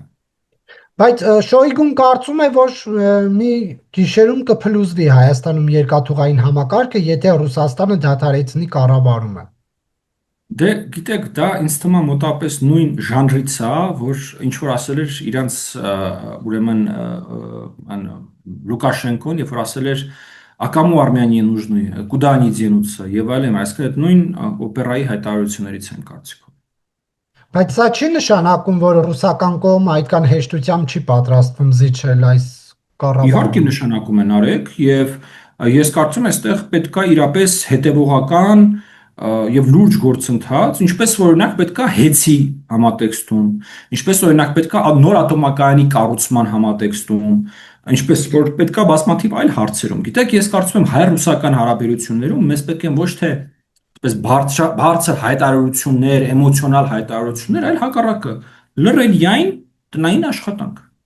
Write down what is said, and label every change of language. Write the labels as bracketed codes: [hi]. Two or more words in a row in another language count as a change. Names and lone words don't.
[hy] Բայց Շոյգուն կարծում է, որ մի գիշերում կփլուզվի Հայաստանում երկաթուղային համակարգը, եթե Ռուսաստանը դադարեցնի կառավարումը։ Դե գիտեք, դա ինձ թվում է մոտավորապես նույն ժանրից է, որ ինչ որ ասել էր իրանց ուրեմն Լուկաշենկոն, երբ որ ասել էր [ru] «А кому Армянии нужны? Куда они денутся?» [hy] եւ այլն, այսինքն այդ նույն օպերայի հայտարարություններից են կարծիքով։ Բայց սա չի նշանակում, որ ռուսական կողմը այդքան հեշտությամբ չի պատրաստվում զիջել այս Իհարկե կառավարումը։ նշանակում են արեք եւ ես կարծում եմ այստեղ պետքա իրապես հետեւողական եւ լուրջ գործընթաց, ինչպես որ օրինակ պետքա հեծի համատեքստում, ինչպես օրինակ պետքա նոր ատոմակայանի կառուցման համատեքստում, ինչպես որ պետքա բազմաթիվ այլ հարցերում։ Գիտեք, ես կարծում եմ հայ-ռուսական հարաբերություններում մեզ պետք է ոչ թե այսպես բարձր հայտարարություններ, էմոցիոնալ հայտարարություններ, այլ հակառակը լրելյային տնային աշխատանք։